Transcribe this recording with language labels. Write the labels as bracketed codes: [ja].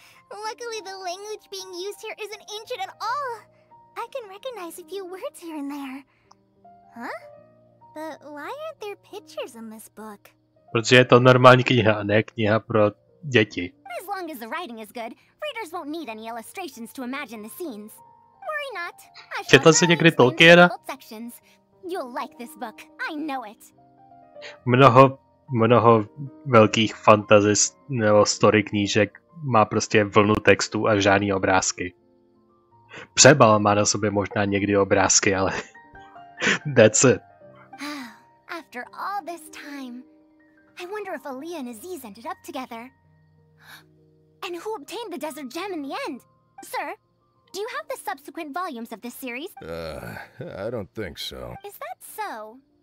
[en] Luckily the language being used here isn't ancient at all. I can recognize a few words here and there. Huh? But why aren't there pictures in this book? [cs] Protože je to normální kniha, ne kniha pro děti. [en] As long as the writing is good, readers won't need any illustrations to imagine the scenes. Worry not. [cs] Četl jsi někdy Tolkiena? [en] You'll like this book. I know it. [cs] Mnoho velkých fantasy nebo story knížek má prostě vlnu textů a žádný obrázky. Přebal má na sobě možná někdy obrázky, ale [en] that's it. After all this time, I wonder if Aaliyah and Aziz ended up together. And who obtained the desert gem in the end? Sir, do you have the subsequent volumes of this series? I don't think so. Is that so?